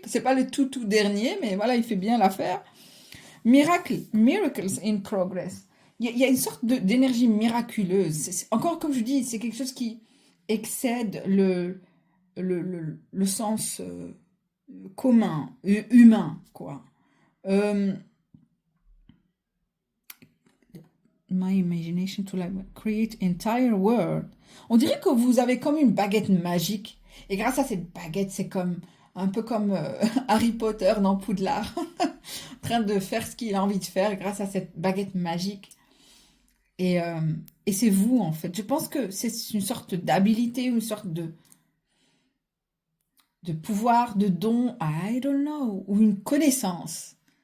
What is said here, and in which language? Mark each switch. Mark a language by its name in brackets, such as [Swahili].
[French] C'est pas le tout tout dernier, mais voilà, il fait bien l'affaire. Miracle, [English] miracles in progress. [French] Il y a une sorte d'énergie miraculeuse. Encore comme je dis, c'est quelque chose qui excède le sens. commun, humain, quoi. [English] Euh, My imagination to like create entire world. [French] On dirait que vous avez comme une baguette magique. Et grâce à cette baguette, c'est comme un peu comme Harry Potter dans Poudlard, en train de faire ce qu'il a envie de faire grâce à cette baguette magique. Et, euh, et c'est vous, en fait. Je pense que c'est une sorte d'habilité, une sorte de pouvoir, de don, [English] I don't know, [French] ou une connaissance.